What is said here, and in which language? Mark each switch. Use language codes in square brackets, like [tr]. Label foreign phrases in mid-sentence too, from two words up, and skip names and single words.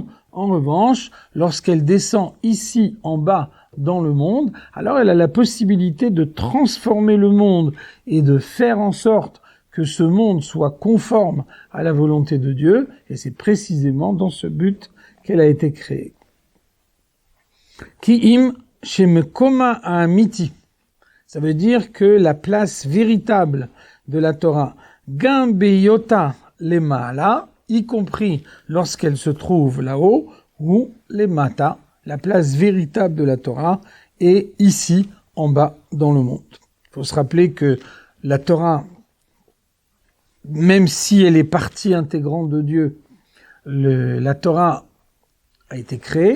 [fr] En revanche, lorsqu'elle descend ici en bas dans le monde, alors elle a la possibilité de transformer le monde et de faire en sorte que ce monde soit conforme à la volonté de Dieu, et c'est précisément dans ce but qu'elle a été créée. [he] כי אם שמקומה האמיתי. [fr] Ça veut dire que la place véritable de la Torah, [he] גם בהיותה למעלה, [fr] y compris lorsqu'elle se trouve là-haut, ou lemata, la place véritable de la Torah est ici, en bas, dans le monde. Il faut se rappeler que la Torah, même si elle est partie intégrante de Dieu, la Torah a été créée.